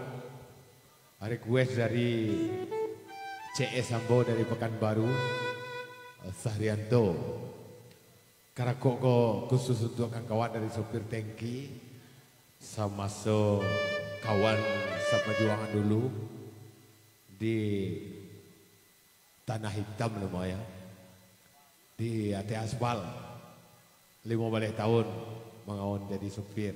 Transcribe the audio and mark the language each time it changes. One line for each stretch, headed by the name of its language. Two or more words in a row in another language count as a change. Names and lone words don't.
Indonesian: Request dari CS Ambo dari Pekanbaru, Sahrianto.
Minangkabau: Karako kok
Indonesian: khusus untuk kawan dari sopir tangki, sama kawan seperjuangan dulu di Tanah Hitam lumayan, di AT Aspal 15 tahun mengawan jadi sopir.